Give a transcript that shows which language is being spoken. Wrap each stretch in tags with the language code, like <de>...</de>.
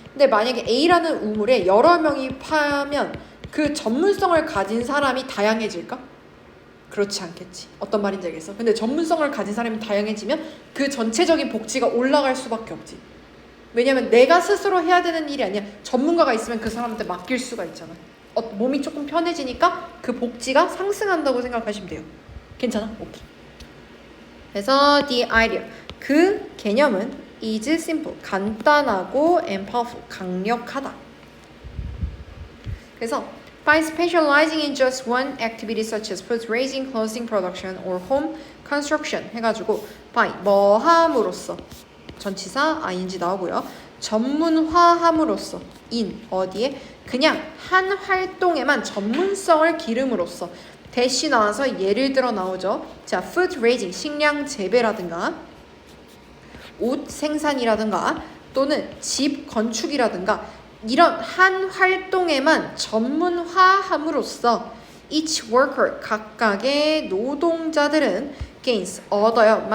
<ko>근데 만약에 A라는 우물에 여러 명이 파면 그 전문성을 가진 사람이 다양해질까? 그렇지 않겠지. 어떤 말인지 알겠어? 근데 전문성을 가진 사람이 다양해지면 그 전체적인 복지가 올라갈 수밖에 없지. 왜냐면 내가 스스로 해야 되는 일이 아니야. 전문가가 있으면 그 사람한테 맡길 수가 있잖아. 몸이 조금 편해지니까 그 복지가 상승한다고 생각하시면 돼요. 괜찮아? 오케이.</ko> <en>그래서 the idea</en> <ko>그 개념은</ko> <en>is simple</en> <ko>간단하고</ko> <en>and powerful</en> <ko>강력하다.</ko> <en>그래서 by specializing in just one activity such as food raising, clothing production or home construction</en> <ko>해가지고</ko> <en>by</en> <ko>뭐 함으로써 전치사 ing 나오고요. 전문화함으로써 in 어디에? 그냥 한 활동에만 전문성을 기름으로써 대시 나와서 예를 들어 나오죠. 자, food raising 식량 재배라든가 옷 생산이라든가 또는 집 건축이라든가 이런 한 활동에만 전문화함으로써</ko> <en>each worker</en> <ko>각각의 노동자들은 gains 얻어요.</ko>